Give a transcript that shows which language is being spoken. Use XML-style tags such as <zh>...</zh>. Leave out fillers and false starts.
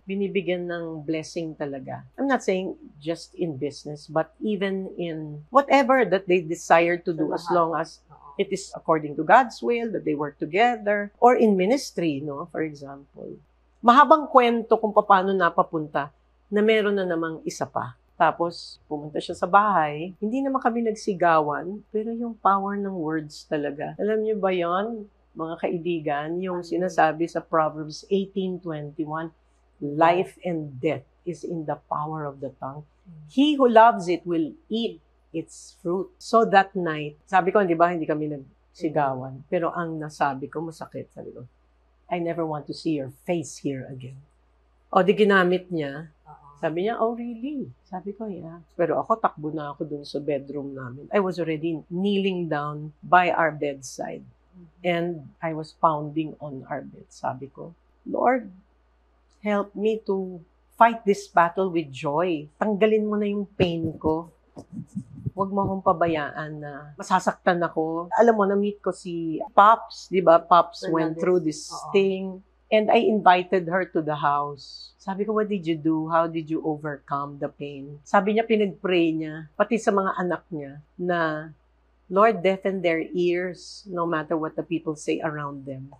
<tl>Binibigyan ng blessing talaga.</tl> <en>I'm not saying just in business, but even in whatever that they desire to do, as long as it is according to God's will, that they work together, or in ministry, no, for example.</en> <tl>Mahabang kwento kung paano napapunta na meron na namang isa pa. Tapos, pumunta siya sa bahay. Hindi naman kami nagsigawan, pero yung power ng words talaga. Alam niyo ba yon, mga kaibigan, yung sinasabi sa Proverbs 18:21,</tl> <en>life and death is in the power of the tongue. He who loves it will eat its fruit.</en> <tl>So that night, sabi ko, di ba, hindi kami nagsigawan. Pero ang nasabi ko, masakit. Sabi ko,</tl> <en>I never want to see your face here again.</en> <tl>O, di ginamit niya. Sabi niya, oh really? Sabi ko, yeah. Pero ako, takbo na ako dun sa bedroom namin.</tl> <en>I was already kneeling down by our bedside. And I was pounding on our bed.</en> <tl>Sabi ko,</tl> <en>Lord, help me to fight this battle with joy.</en> <tl>Tanggalin mo na yung pain ko. Huwag mo akong pabayaan na masasaktan ako. Alam mo, na-meet ko si Pops, di ba?</tl> <en>Pops went through this thing. And I invited her to the house.</en> <tl>Sabi ko,</tl> <en>what did you do? How did you overcome the pain?</en> <tl>Sabi niya, pinag-pray niya, pati sa mga anak niya, na, Lord,</tl> <en>deafen their ears no matter what the people say around them.</en>